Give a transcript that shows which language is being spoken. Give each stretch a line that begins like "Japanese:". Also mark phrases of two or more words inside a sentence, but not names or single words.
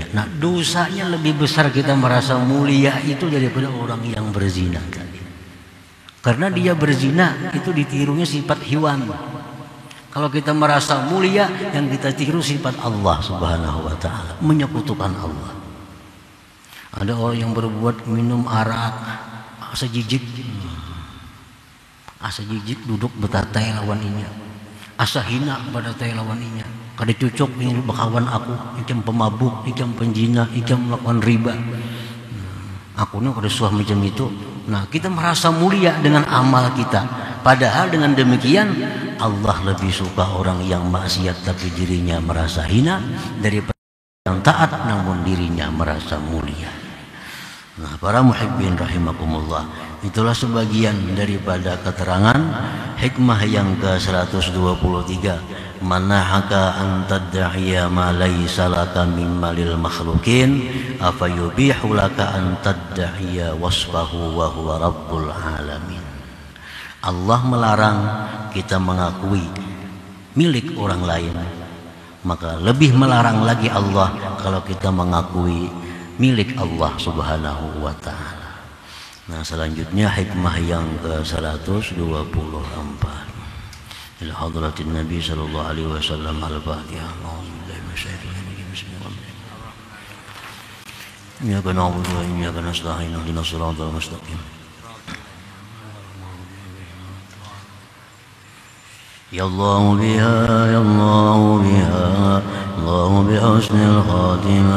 Indonesian: Nah, dosanya lebih besar kita merasa mulia itu daripada orang yang berzina tadi. Karena dia berzina itu ditirunya sifat hewan. Kalau kita merasa mulia, yang kita tiru sifat Allah
Arabic: سبحانه وتعالى,
Indonesian: menyekutukan Allah. Ada orang yang berbuat minum arak,
Banjar: asa jijik duduk betatai lawan inya, asa hina pada tai lawan inya. Kada cocok ini bakawan aku, ikam pemabuk, ikam penjina, ikam melakukan riba. Aku ni kada suah macam itu.
Indonesian: Nah, kita merasa mulia dengan amal kita. Padahal dengan demikian Allah lebih suka orang yang maksiat tapi dirinya merasa hina daripada yang taat namun dirinya merasa mulia. Nah, para muhibbin rahimakumullah, itulah sebagian daripada keterangan hikmah yang ke-123.
Arabic: نهاك أن تدعي ما ليس لك من مال المخلوقين أفيبيح لك أن تدعي وصفه وهو رب العالمين.
Indonesian: Allah melarang kita mengakui milik orang lain, maka lebih melarang lagi Allah kalau kita mengakui milik Allah
Arabic: سبحانه وتعالى.
Indonesian: Nah, selanjutnya hikmah yang ke-124.
Arabic: إلى حضرة النبي صلى الله عليه وسلم على الفاتحة. أعوذ بالله من الشيطان الرجيم. بسم الله الرحمن الرحيم. إياك نعبد وإياك نستعين اهدنا الصراط المستقيم. يا الله بها يا الله بها الله بحسن الخاتمة.